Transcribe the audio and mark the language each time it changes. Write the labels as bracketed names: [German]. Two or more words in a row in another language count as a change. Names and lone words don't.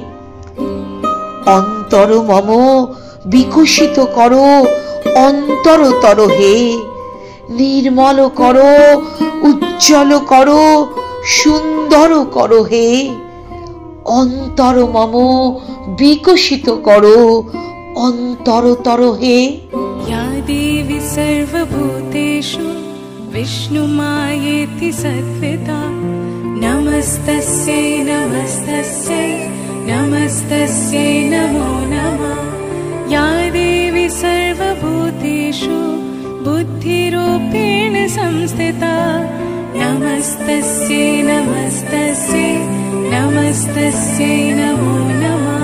[Bangla] অন্তর মম বিকশিত করো অন্তরতর হে, নির্মল করো উজ্জ্বল করো সুন্দর করো হে, অন্তর মম বিকশিত করো অন্তরতর হে। [Sanskrit] या देवी सर्वभूतेषु विष्णुमायेति सत्त्वता, नमस्तस्यै नमस्तस्यै नमस्तस्यै नमो नमः। या देवी सर्वभूतेषु बुद्धिरूपेण संस्थिता, नमस्तस्यै नमस्तस्यै नमस्तस्यै नमो नमः।